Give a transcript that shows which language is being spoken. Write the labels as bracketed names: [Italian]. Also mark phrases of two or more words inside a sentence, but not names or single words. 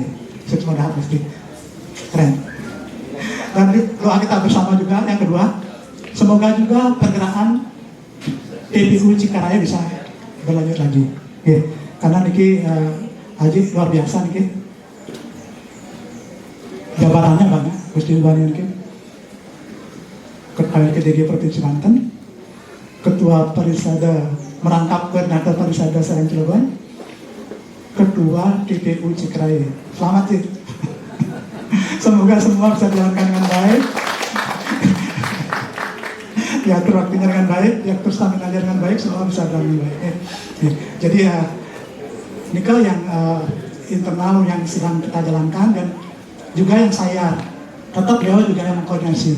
[Indonesian] Mudah-mudahan mesti keren. Dan doa kita bersama juga. Yang kedua, semoga juga pergerakan TPU Cikaraya bisa berlanjut lagi. Oke. Karena niki Haji luar biasa niki. Jabatannya banyak, Gusti Bani niki. Ketua KDG Provinsi Banten, Ketua Parisada merangkap Koordinator Parisada Sarang Cilegon, Ketua TPU Cikaraya. Selamat sih. Semoga semua bisa dilakukan dengan baik. Diatur waktunya dengan baik, diatur stamina dengan baik, semua bisa dengan baik. Jadi ini kan yang internal yang sedang kita jalankan, dan juga yang saya tetap beliau juga yang mengkoordinasi.